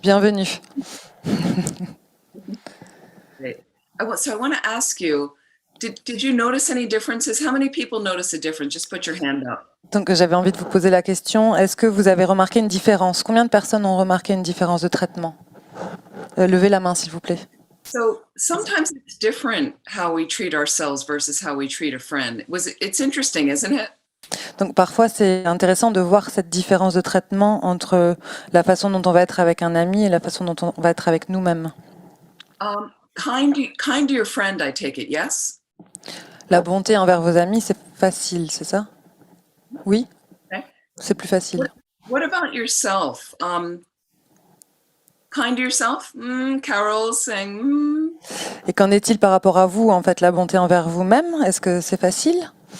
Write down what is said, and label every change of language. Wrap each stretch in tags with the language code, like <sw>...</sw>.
<fr>Bienvenue.</fr> <en>Great. So I want to ask you, did you notice any differences? How many people notice a difference? Just put your hand up.</en> <fr>Donc j'avais envie de vous poser la question, est-ce que vous avez remarqué une différence? Combien de personnes ont remarqué une différence de traitement? Levez la main s'il vous plaît.</fr> <en>So sometimes it's different how we treat ourselves versus how we treat a friend. It's interesting, isn't it?</en> <fr>Donc parfois c'est intéressant de voir cette différence de traitement entre la façon dont on va être avec un ami et la façon dont on va être avec nous-mêmes.</fr> <en>Kind to your friend, I take it, yes?</en> <fr>La bonté envers vos amis, c'est facile, c'est ça? Oui?</fr> <en>Okay.</en> <fr>C'est plus facile.</fr> <en>What about yourself? Kind to yourself? Carol's saying,</en> <fr>Et qu'en est-il par rapport à vous, en fait, la bonté envers vous-même? Est-ce que c'est facile?</fr>